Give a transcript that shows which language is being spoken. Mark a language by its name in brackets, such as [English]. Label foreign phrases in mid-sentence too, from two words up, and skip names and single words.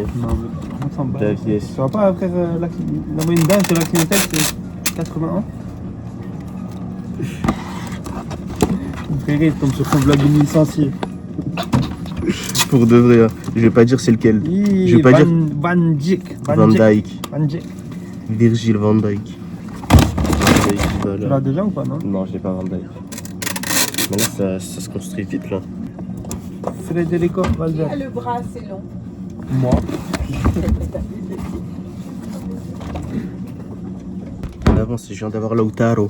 [French] Non, mais on s'en bat. Davies. Tu vois pas, frère, la moyenne d'âge de la clientèle, c'est 81. Frère, il tombe sur son blog licencié. Pour de vrai, hein. Je vais pas dire c'est lequel. Je vais pas dire. Van Dijk. Van Dijk. Van Dijk. Virgil van Dijk. Tu l'as déjà ou pas, non? Non, j'ai pas Van Dijk. Mais là, ça se construit vite, là. Federico Valverde. Ah, le bras, c'est long. Moi. On avance, je viens d'avoir Lautaro.